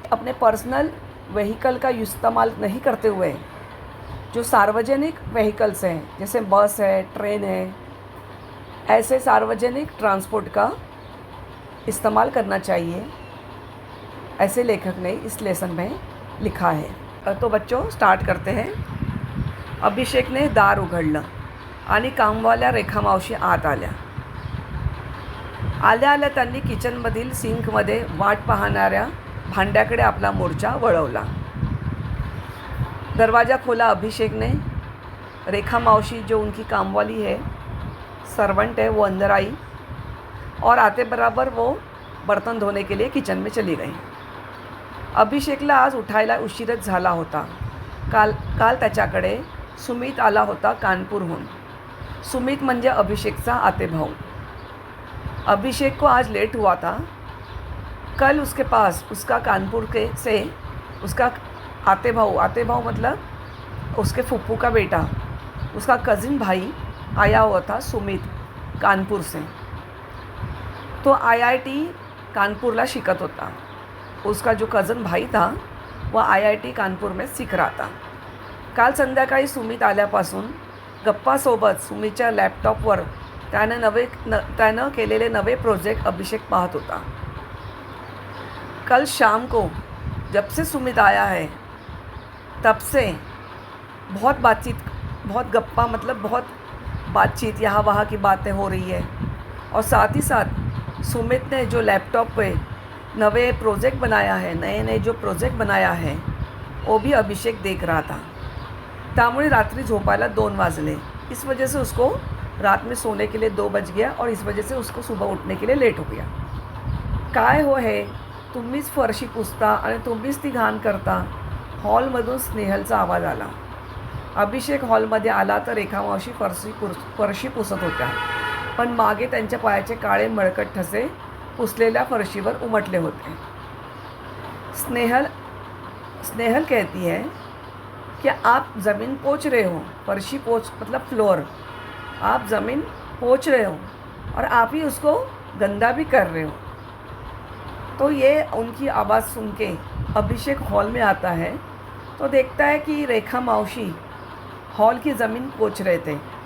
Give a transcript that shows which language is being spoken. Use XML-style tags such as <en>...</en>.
<hi>अपने personal vehicle का इस्तेमाल नहीं करते हुए जो सार्वजनिक व्हीकल्स हैं, जैसे बस है, ट्रेन है, ऐसे सार्वजनिक ट्रांसपोर्ट का इस्तेमाल करना चाहिए, ऐसे लेखक ने इस लेसन में लिखा है। तो बच्चों, स्टार्ट करते हैं।</hi> <mr>अभिषेकने दार उघडलं आणि कामवाल्या रेखा मावशी आत आल्या. आल्या आल्या त्यांनी किचनमधील सिंकमध्ये वाट पाहणाऱ्या भांड्याकडे आपला मोर्चा वळवला.</mr> <hi>दरवाज़ा खोला अभिषेक ने। रेखा मावशी, जो उनकी कामवाली है, सर्वेंट है, वो अंदर आई और आते बराबर वो बर्तन धोने के लिए किचन में चली गई.</hi> <mr>अभिषेकला आज उठायला उशीरच झाला होता. काल त्याच्याकडे सुमित आला होता कानपूरहून. सुमित म्हणजे अभिषेकचा आतेभाऊ.</mr> <hi>अभिषेक को आज लेट हुआ था. कल उसके पास उसका कानपुर से उसका आतेभाऊ मतलब उसके फूफू का बेटा, उसका कज़िन भाई आया हुआ था, सुमित, कानपुर से.</hi> <mr>तो IIT कानपूरला शिकत होता.</mr> <hi>उसका जो कज़न भाई था वह IIT कानपूर में सीख रहा था.</hi> <mr>काल संध्याकाळी सुमित आल्यापासून गप्पासोबत सुमितच्या लॅपटॉपवर त्यानं केलेले नवे प्रोजेक्ट अभिषेक पाहत होता.</mr> <hi>कल शाम को जब से सुमित आया है तब से बहुत गप्पा, मतलब बहुत बातचीत, यहाँ वहाँ की बातें हो रही है. और साथ ही साथ सुमित ने जो लैपटॉप पे नए जो प्रोजेक्ट बनाया है वो भी अभिषेक देख रहा था.</hi> <mr>त्यामुळे रात्रि झोपायला 2 वाजले.</mr> <hi>इस वजह से उसको रात में सोने के लिए 2 बज गया और इस वजह से उसको सुबह उठने के लिए लेट हो गया.</hi> <mr>काय हो हे, तुम्हीच फरशी पुसता आणि तुम्हीच ती घाण करता. हॉलमधून स्नेहलचा आवाज आला. अभिषेक हॉलमध्ये आला तर रेखा मावशी फरशी पुसत होत्या, पण मागे त्यांच्या पायाचे काळे मळकट ठसे पुसलेल्या फरशीवर उमटले होते.</mr> <hi>स्नेहल कहती है कि आप ज़मीन पोंछ रहे हो. फरशी पोंछ मतलब फ्लोर. आप ज़मीन पोंछ रहे हो और आप ही उसको गंदा भी कर रहे हो. तो ये उनकी आवाज़ सुन के अभिषेक हॉल में आता है तो देखता है कि रेखा मावशी हॉल की ज़मीन पोंछ रहे थे.</hi>